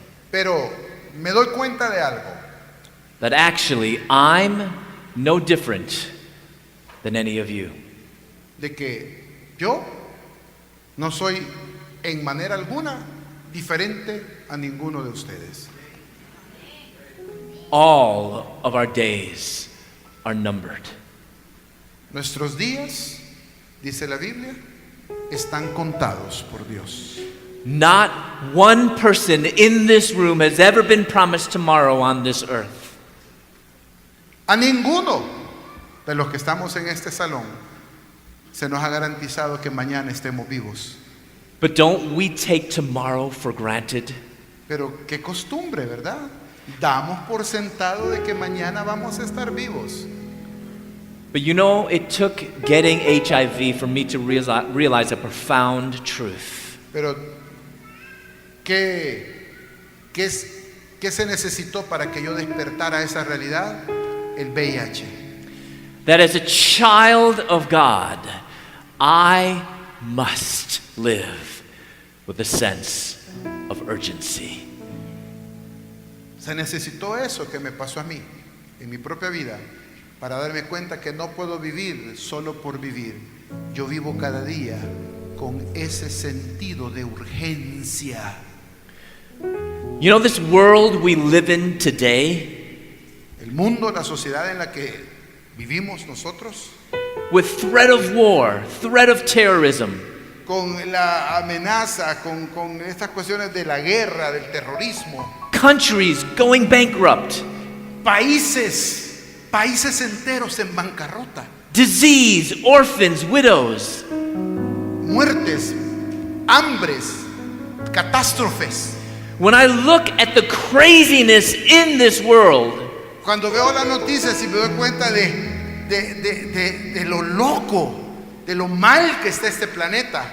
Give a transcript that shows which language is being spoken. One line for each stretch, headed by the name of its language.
Spanish: Pero me doy cuenta de algo,
English: That actually I'm no different than any of you.
Spanish: de que yo no soy en manera alguna diferente a ninguno de ustedes.
English: All of our days are numbered.
Spanish: Nuestros días, dice la Biblia, están contados por Dios.
English: Not one person in this room has ever been promised tomorrow on this earth.
Spanish: A ninguno de los que estamos en este salón se nos ha garantizado que mañana estemos vivos.
English: But don't we take tomorrow for granted?
Spanish: Pero qué costumbre, ¿verdad? Damos por sentado de que mañana vamos a estar vivos.
English: But you know, it took getting HIV for me to realize a profound truth.
Spanish: Pero ¿qué se necesitó para que yo despertara esa realidad? El VIH.
English: That as a child of God, I must live with a sense of urgency.
Spanish: Se necesitó eso que me pasó a mí, en mi propia vida, para darme cuenta que no puedo vivir solo por vivir. Yo vivo cada día con ese sentido de urgencia.
English: You know, this world we live in today,
Spanish: El mundo, la sociedad en la que vivimos nosotros,
English: with threat of war, threat of terrorism,
Spanish: con la amenaza, con estas cuestiones de la guerra, del terrorismo,
English: countries going bankrupt,
Spanish: países enteros en bancarrota,
English: disease, orphans, widows.
Spanish: muertes, hambres, catástrofes.
English: When I look at the craziness in this world,
Spanish: Cuando veo las noticias y me doy cuenta de lo loco, de lo mal que está este planeta,